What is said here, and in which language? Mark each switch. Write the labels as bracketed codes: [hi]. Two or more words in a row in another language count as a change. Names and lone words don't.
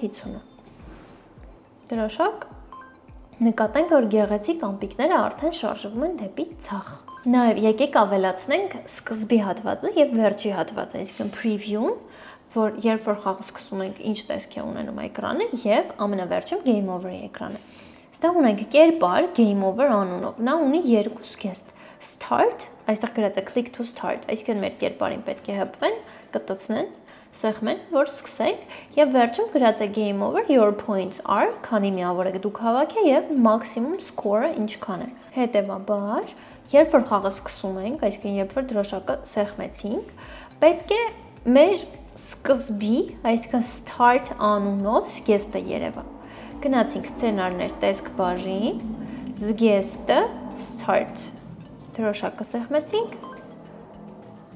[hy] 50-ը։ Դրոշակ նկատենք, որ գեղեցիկ ամպիկները արդեն շարժվում են դեպի ցախ։ Նաև եկեք ավելացնենք սկզբի հատվածը եւ վերջի հատվածը, այսինքն preview-ն, որ երբ որ խաղը սկսում ենք, ինչ տեսք է ունենում էկրանը եւ ամենավերջում [en] game over-ի [hy] էկրանը։ Ստեղ ունենք կերպար [en] game over [hy] անունով։ Նա ունի երկու զգեստ. start, այստեղ գրած է [en] click to start, [hy] այսինքն մեր կերպարին պետք է հպվեն, կտցնեն, սեղմեն, որ սկսենք եւ վերջում գրած է [en] game over, your points are, [hy] քանի միավոր եք դուք հավաքել եւ [en] maximum score-ը [hy] ինչքան է։ Հետևաբար, երբ որ խաղը սկսում ենք, այսինքն երբ որ դրոշակը սեղմեցինք, պետք է մեր սկզբի, այսինքն start անունով զգեստը երևա։ Գնացինք սցենարներ տեսք բաժին, զգեստը start, դրոշակը սեղմեցինք,